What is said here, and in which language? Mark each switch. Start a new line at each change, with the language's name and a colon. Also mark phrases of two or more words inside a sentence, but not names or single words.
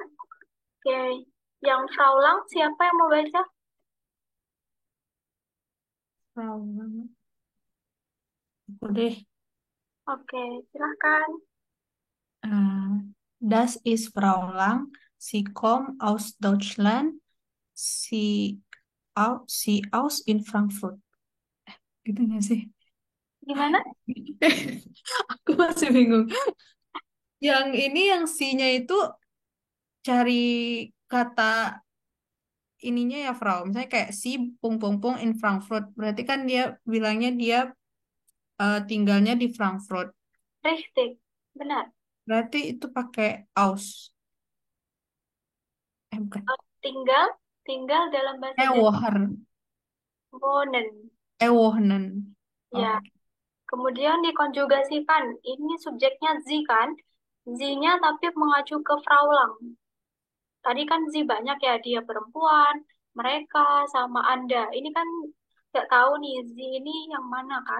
Indonesian: Oke. Yang Frau Lang, siapa yang mau baca? Frau Lang. Aku deh. Oke, silahkan.
German: Das ist Frau Lang. Sie kommt aus Deutschland. Sie aus in Frankfurt.
Indonesian: Gitu nggak sih? Gimana? Aku masih bingung. Yang ini yang si-nya itu cari kata ininya ya Frau. Misalnya kayak si pung pung pung in Frankfurt. Berarti kan dia bilangnya dia tinggalnya di Frankfurt. Richtig. Benar. Berarti itu pakai aus. Bukan. Tinggal, tinggal dalam bahasa Jerman. Woher. Wohnen. Wohnen. Ya. Kemudian dikonjugasikan. Ini subjeknya sie kan? Sie-nya tapi mengacu ke Frau Lang. Tadi kan sie banyak ya, dia perempuan, mereka, sama Anda. Ini kan nggak tahu nih, sie ini yang mana kan?